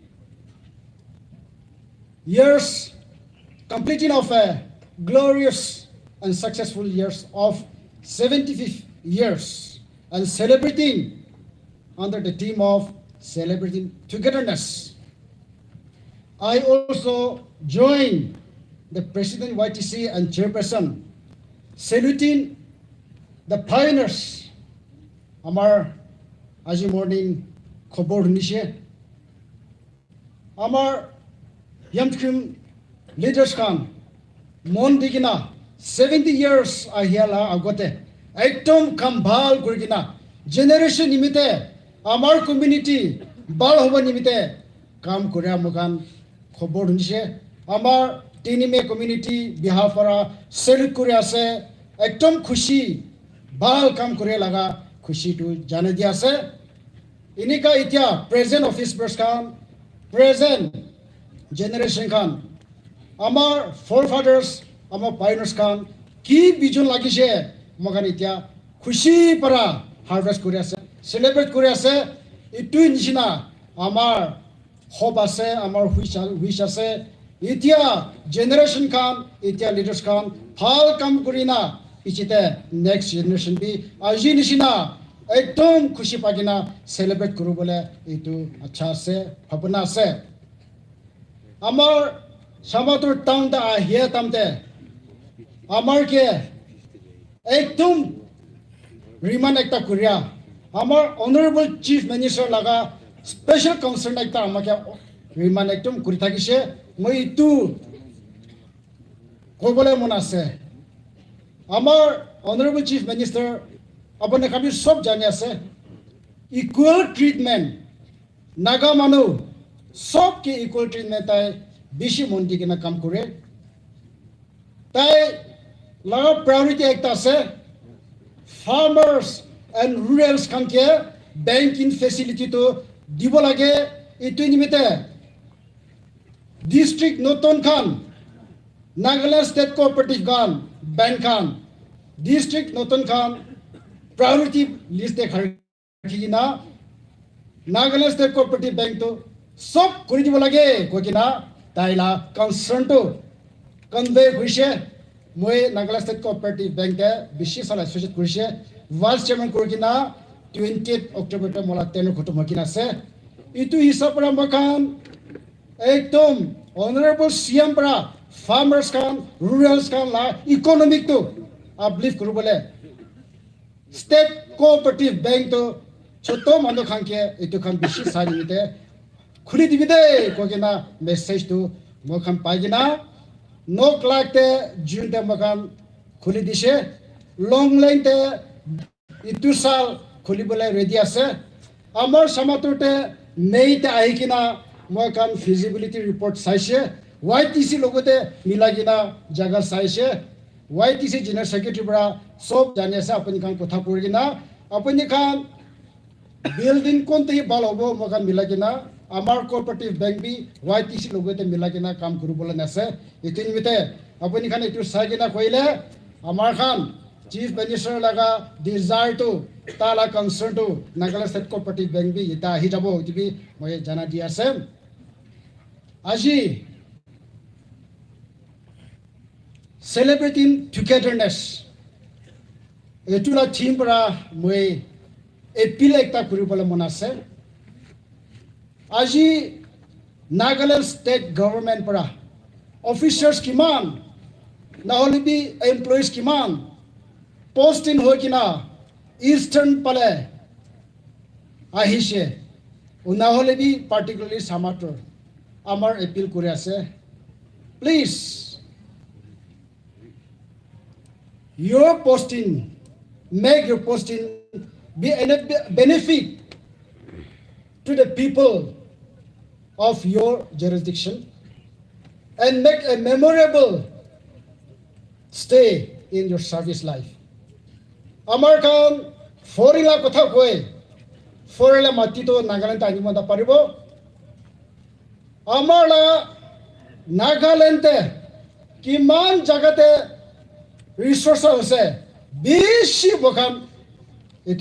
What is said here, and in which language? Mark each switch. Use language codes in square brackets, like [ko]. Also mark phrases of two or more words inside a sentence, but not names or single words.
[en] of a glorious and successful years of 75th years and celebrating under the theme of celebrating togetherness. I also join the President YTC and Chairperson saluting the pioneers. [nag] Amar aji morning khobor nishe. Amar Yimkhiung leaders kan mon digina [en] 70 years [nag] ahiala agote ekdom kambal kurigina generation nimite amar community bal hoba nimite kam korea mogan khobor nishe. Amar Tinime [en] community behalf [nag] para salute kore ase ekdom khushi bal kam kore laga khushi tu jane dia ase. Inika itia [en] present officers [nag] kan [en] present generation [nag] kan amar forefathers amar pioneers kan ki vision lagise mogan itia khushi para harvest kore ase celebrate kore ase itu nishina amar hope ase amar wish ase itia generation kan itia leaders kan phal kam kurina ichite [en] next generation [nag] bi aji nishina ekdom khushi pagina celebrate kuru bole itu acha ase bhabna ase. Amar Shamator town da ahia tamte amar ke ekdom remind ekta kuria amar [en] honorable chief minister [nag] laga [en] special concern [nag] ekta amake remind ekdom kuri thakise moi tu kobole mon ase. Amar [en] honorable chief minister [nag] apne kami sob jane ase [en] equal treatment [nag] naga manu sob ke [en] equal treatment [nag] tai bishi mondi kena kam kore tai laga priority ekta ase [en] farmers and rurals [nag] kan ke [en] banking facility [nag] to dibo lage itu nimite district noton kan Nagaland state cooperative kan bank kan district noton kan priority list e khakina Nagaland state cooperative bank to sob kuri dibo lage kokina taila concern to convey kurise moi Nagaland state cooperative bank te bishi sala associate kurise [en] vice chairman [nag] kurkina 20th October te mola teno khoto makina se itu hisab ra makan ekdom [en] honorable CM [nag] pra farmers kan rurals kan la economic to uplift kuru bole state cooperative bank to choto manu khanke itu kan bishi sari mite khuli dibide kokina message to mokhan pagina no clock te june te mokhan khuli dise long line te itu sal khuli bole ready ase. Amar Shamator te May te ahikina mokhan [en] feasibility report [nag] saise YTC logote milagina jaga saise [en] YTC general secretary [nag] bra sob jane ase apni kan kotha purigina apni kan building konte bal hobo mokhan milagina amar cooperative bank bi YTC logote milagina kam kuru bola nase itin mite apni kan itu sagina koile amar khan [en] chief minister [nag] laga desire to tala concern to Nagaland state cooperative bank bi ita hi jabo tibi moi jana dia ase. Aji [en] celebrating togetherness [nag] etula theme para moi appeal ekta kuribole mon ase. Aji Nagaland state government para officers kiman nahole bi employees kiman posting hoikina eastern pale ahise unahole bi particularly Shamator amar appeal kore ase please [en] your posting make your posting be a benefit to the people of your jurisdiction and make a memorable stay in your service life. [nag] Amar kan forila kotha koi forila mati to Nagaland ta anima da paribo আমারা নাগাল্যান্ডে কিমান জায়গাতে রিসোর্স আছে বেশি বখান এইটো